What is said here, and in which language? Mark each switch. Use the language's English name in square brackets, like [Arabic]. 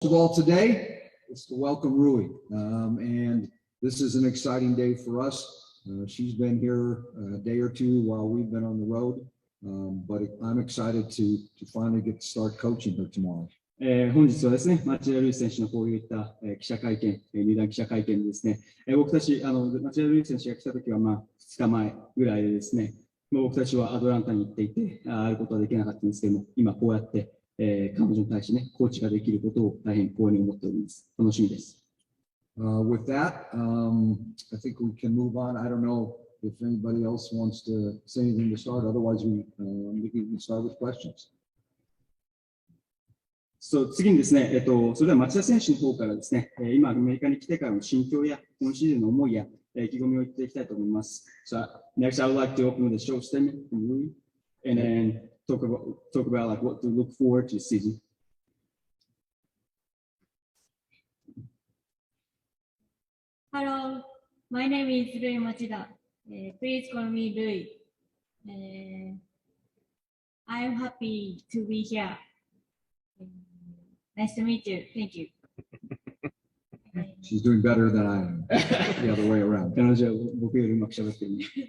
[English] of all today is to welcome Rui. And this is an exciting day for us. She's been here a day or two while we've been on the road. But I'm excited to finally get to start coaching her tomorrow. [Japanese] 本日はですね、町田瑠唯選手のこういった記者会見、入団記者会見ですね、僕たち、町田瑠唯選手が来たときは、2日前ぐらいでですね、僕たちはアトランタに行っていて、会うことはできなかったんですけども、今こうやって、彼女に対してね、コーチができることを大変光栄に思っております。楽しみです。 [English] With that, I think we can move on. I don't know if anybody else wants to say anything to start. Otherwise, we can start with questions. [Japanese] 次にですね、それでは町田選手の方からですね、今アメリカに来てからの心境や今シーズンの思いや意気込みを言っていきたいと思います。 [English] So next, I would like to open with a short statement from Rui, and then talk about like what to look forward to this season. Hello, my name is Rui Machida. Please call me Rui. I'm happy to be here. Nice to meet you. Thank you. She's doing better than I am. The other way around. [Japanese] 彼女は僕よりうまく喋ってるね。